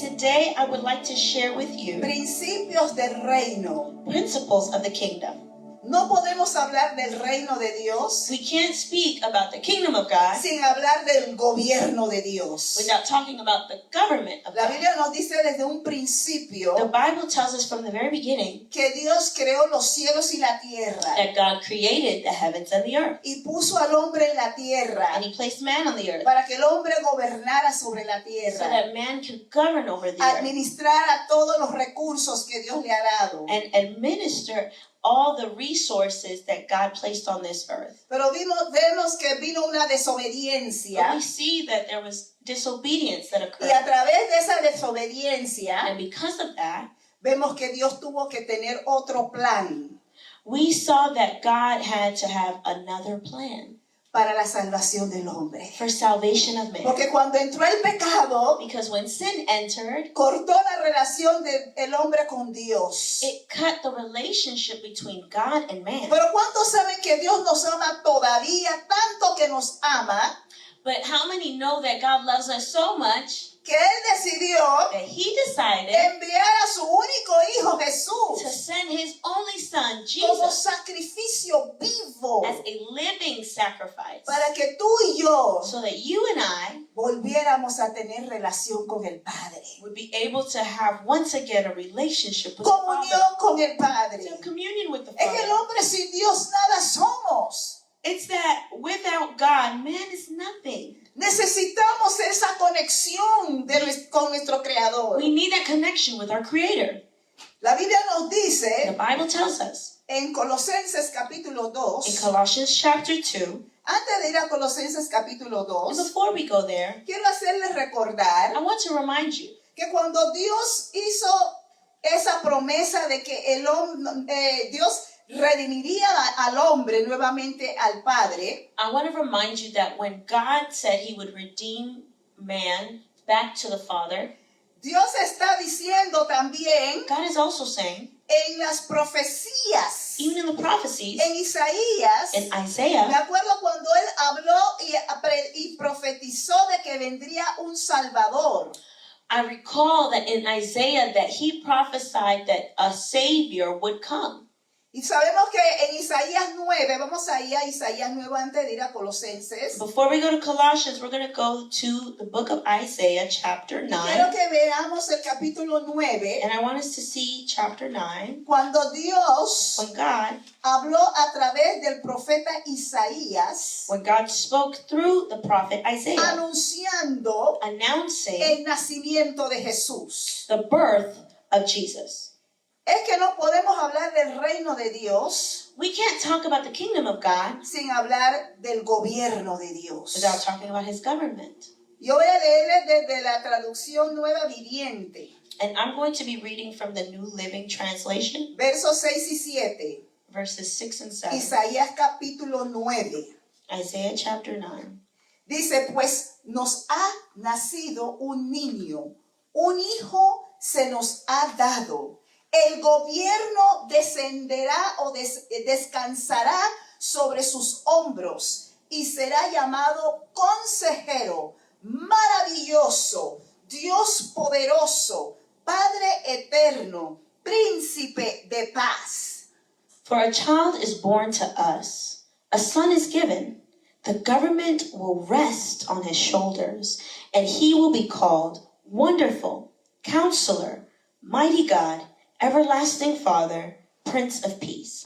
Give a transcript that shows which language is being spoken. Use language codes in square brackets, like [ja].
[en] Today, I would like to share with you [es] principios del reino. [en] principles of the kingdom. [es] No podemos hablar del reino de Dios [en] We can't speak about the kingdom of God [es] sin hablar del gobierno de Dios. [en] without talking about the government of [es] La [en] God. [es] Biblia nos dice desde un [en] The [es] principio [en] Bible tells us from the very beginning [es] que Dios creó los cielos y la tierra [en] that God created the heavens and the earth. [es] y puso al hombre en la tierra [en] And He placed man on the earth [es] para que el hombre gobernara sobre la [en] so [es] tierra, [en] that man could govern over the earth [es] administrara todos los recursos que Dios le ha dado. [en] and administer all the resources that God placed on this earth. [es] Pero vemos que vino una [en] But [es] desobediencia [en] we see that there was disobedience that [es] y a [en] occurred. [es] través de esa desobediencia [en] And because of that, [es] vemos que Dios tuvo que tener otro plan [en] we saw that God had to have another plan [es] para la salvación del hombre. [en] for salvation of man. [es] Porque cuando entró el pecado, [en] Because when sin entered, [es] cortó la relación del hombre con Dios. [en] it cut the relationship between God and man. [es] Pero ¿cuántos saben que Dios nos ama todavía, tanto que nos ama, [en] But how many know that God loves us so much [es] que Él decidió [en] that He decided [es] enviar a su único hijo [en] to [es] Jesús [en] send His only Son, [es] como [en] Jesus, [es] sacrificio vivo [en] as a living sacrifice [es] para que tú y yo [en] so that you and I [es] volviéramos a tener relación con el Padre, [en] would be able to have once again a relationship with the Father, [es] comunión con el Padre. [en] to have communion with the [es] Es que el [en] Father. [es] hombre sin Dios nada somos. [en] It's that without God, man is nothing. [es] Necesitamos esa conexión con nuestro Creador. [en] We need that connection with our Creator. [es] La Biblia nos [en] The [es] dice [en] Bible tells us [es] en Colosenses capítulo [en] in [es] 2, [en] Colossians chapter 2, [es] antes de ir a Colosenses capítulo [en] and [es] 2, [en] before we go there, [es] quiero hacerles recordar [en] I want to remind you [es] que cuando Dios hizo esa promesa de que Dios redimiría al hombre nuevamente al Padre, [en] I want to remind you that when God said He would redeem man back to the Father, [es] Dios está diciendo también [en] God is also saying, [es] en las profecías, [en] even in the prophecies, [es] en Isaías, [en] in [es] me [en] Isaiah, [es] acuerdo cuando él habló y profetizó de que vendría un Salvador. [en] I recall that in Isaiah that he prophesied that a Savior would come. [es] Y sabemos que en Isaías 9, vamos a ir a Isaías 9 antes de ir a Colosenses. [en] Before we go to Colossians, we're going to go to the book of Isaiah, chapter 9. [es] Quiero que veamos el capítulo 9, [en] And I want us to see chapter 9, [es] cuando Dios [en] when God [es] habló a través del profeta Isaías, [en] spoke through the prophet Isaiah, [es] anunciando [en] announcing [es] el nacimiento de Jesús. [en] the birth of Jesus. [es] Es que no podemos hablar del reino de Dios [en] We can't talk about the kingdom of God [es] sin hablar del gobierno de Dios. [en] without talking about His government. [es] Yo voy a leerles desde la traducción Nueva Viviente, [en] And I'm going to be reading from the New Living Translation, [es] versos 6 y 7. [en] verses 6 and 7. [es] Isaías capítulo 9. [en] Isaiah chapter 9. [es] Dice, pues nos ha nacido un niño, un hijo se nos ha dado. El gobierno descenderá o descansará sobre sus hombros y será llamado Consejero, Maravilloso, Dios Poderoso, Padre Eterno, Príncipe de Paz. [en] For a child is born to us, a son is given. The government will rest on his shoulders, and he will be called Wonderful, Counselor, Mighty God, Everlasting Father, Prince of Peace.